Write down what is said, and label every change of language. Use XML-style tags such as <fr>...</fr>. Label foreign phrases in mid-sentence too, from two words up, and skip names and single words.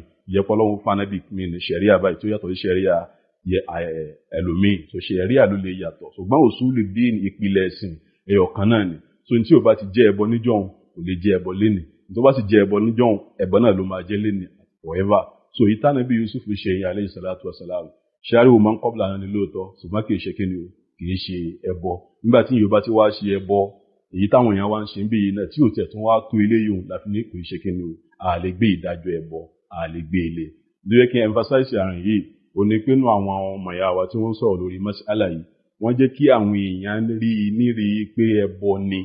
<yo>Ìyẹ́pọ̀ Ọlọ́run fanabi mi ní ṣẹ̀ríà báyìí tó yàtọ̀ sí ṣẹ̀ríà ẹlòmíì, so ṣẹ̀ríà ló lè yàtọ̀ ṣùgbọ́n</yo> <ar>أصول الدين</ar> <yo>ìpìlẹ̀ ẹ̀sìn ẹyọ kan náà ni. So ní tí ò bá ti jẹ́ ẹbọ níjọ́un kò lè jẹ́ ẹbọ lénìí, tó bá sì jẹ́ ẹbọ níjọ́un ẹbọ náà ló máa jẹ́ lénìí forever. So ìtànàbí Yusuf ṣe yẹn</yo> <ar>عليه الصلاة والسلام</ar> <yo>ṣáàrí wo máa ń kọ́bùlà náà ní lóòótọ́ ṣùgbọ́n kì í ṣe kíni o kì í ṣe ẹbọ. Nígbà tí Yorùbá ti wá ṣe ẹbọ èyí táwọn èèyàn wá ń ṣe ń bí yìí náà tí ò tẹ̀ tún wá tó ilé yòó láfi ní kì í ṣe kíni o a lè gbé ìdájọ́ ẹbọ a lè gbé ilé. lóye kí n emphasize àrùn yìí ò ní pinnu àwọn ọmọ ìyá wa tí wọ́n sọ̀rọ̀ lórí mas'ala yìí wọ́n jẹ́ kí àwọn èèyàn rí i nírí pé ẹbọ ni.</yo>